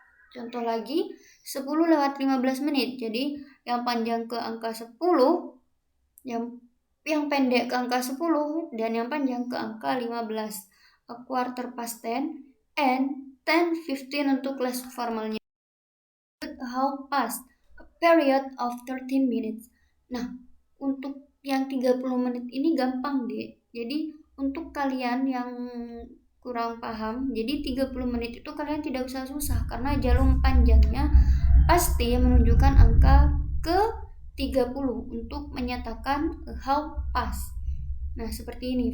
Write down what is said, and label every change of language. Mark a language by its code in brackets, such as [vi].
[id] Contoh lagi, 10 lewat 15 menit. Jadi yang panjang ke angka 10, yang pendek ke angka 10, dan yang panjang ke angka 15. [en] A quarter past 10 and 10:15 [id] untuk less formalnya. [en] A half past, a period of 13 minutes. [id] Nah, untuk yang 30 menit ini gampang deh. Jadi untuk kalian yang kurang paham, jadi 30 menit itu kalian tidak usah susah karena jarum panjangnya pasti menunjukkan angka ke 30 untuk menyatakan [en] a half past. [id] Nah, seperti ini.